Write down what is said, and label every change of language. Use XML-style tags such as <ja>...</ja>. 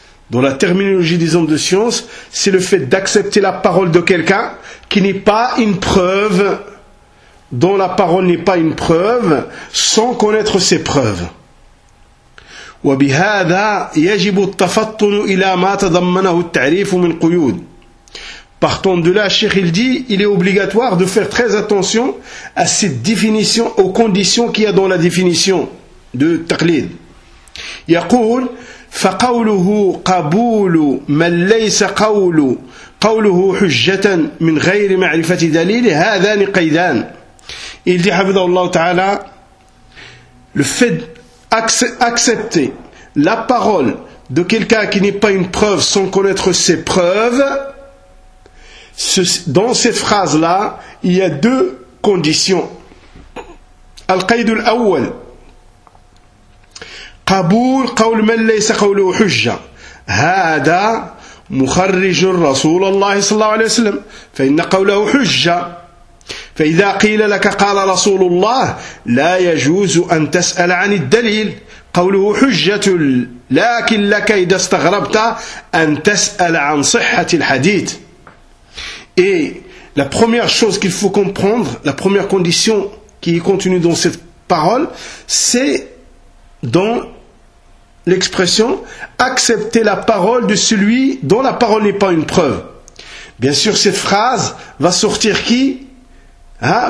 <fr>Dans la terminologie des hommes de science, c'est le fait d'accepter la parole de quelqu'un qui n'est pas une preuve, dont la parole n'est pas une preuve, sans connaître ses preuves.</fr> <ar>وبهذا يجب التفطن إلى ما تضمنه التعريف من قيود.</ar> <fr>Partant de là, Cheikh il dit, il est obligatoire de faire très attention à cette définition, aux conditions qu'il y a dans la définition de تقليد.</fr> <ar>يقول فقوله قبول من ليس قوله حجة من غير معرفة دليل هذان قيدان.</ar> <fr>Il dit, Hafidhahullah Ta'ala, le fait d'accepter la parole de quelqu'un qui n'est pas une preuve sans connaître ses preuves, dans ces phrases-là, il y a deux conditions.</fr> <ar>Al-Qaïd al-Awwal, Qaboul qawl man laysa qawluhu hujja, hada mukharrij Rasul Allah sallallahu alayhi wa sallam, fa inna qawluhu hujja. فإذا قيل لك قال رسول الله لا يجوز أن تسأل عن الدليل قوله حجة لكن لك إذا استغربت أن تسأل عن صحة الحديث.</ar> <fr>Et la première chose qu'il faut comprendre, la première condition qui est contenue dans cette parole, c'est dans l'expression accepter la parole de celui dont la parole n'est pas une preuve. Bien sûr, cette phrase va sortir qui ? Hein ?</fr>